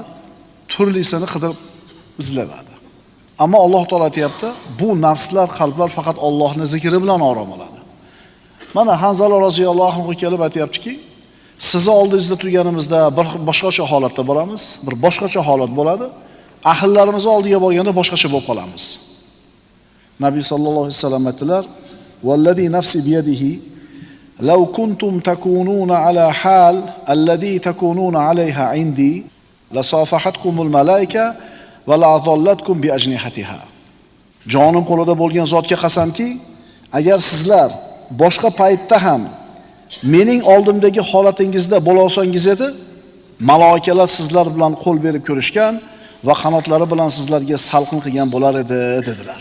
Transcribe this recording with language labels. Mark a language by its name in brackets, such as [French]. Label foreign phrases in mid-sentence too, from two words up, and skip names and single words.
[Uzbek] Turlisini qidirib izlaydi. Ammo Alloh taolo aytayapti, bu nafslar, qalblar faqat Allohning zikri bilan orom oladi. Mana Hanzala [Arabic] رضي الله عنه [Uzbek] kelib aytayaptiki, sizni oldingizda turganimizda bir boshqacha holatda bo'lamiz, bir boshqacha holat bo'ladi. Ahillarimiz oldiga borganda boshqacha bo'lib qolamiz. [Arabic] النبي صلى الله عليه وسلم aytdilar: "والذي نفسي بيده لو كنتم تكونون على الحال التي تكونون عليها عندي لصافحتكم الملائكة ولأظلتكم بأجنحتها." [Uzbek] Jonim qo'lida bo'lgan zotga qasamki, agar sizlar boshqa paytda ham mening oldimdagi holatingizda bo'la olsangiz edi, malaikalar sizlar bilan qo'l berib ko'rishgan va qanotlari bilan sizlarga salqin qilgan bo'lar edi dedilar.